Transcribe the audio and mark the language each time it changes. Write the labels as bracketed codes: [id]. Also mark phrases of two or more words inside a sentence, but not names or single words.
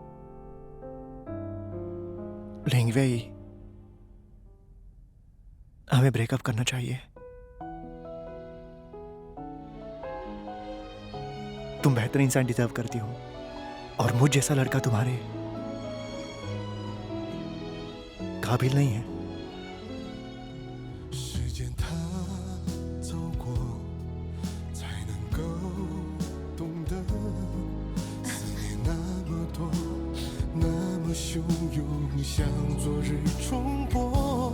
[hi] लिंगवेई, हमें ब्रेकअप करना चाहिए। तुम बेहतर इंसान डिजर्व करती हो, और मुझ जैसा लड़का तुम्हारे काबिल नहीं है। [zh] 时间它走过，才能够懂得思念那么多，那么汹涌，像昨日重播。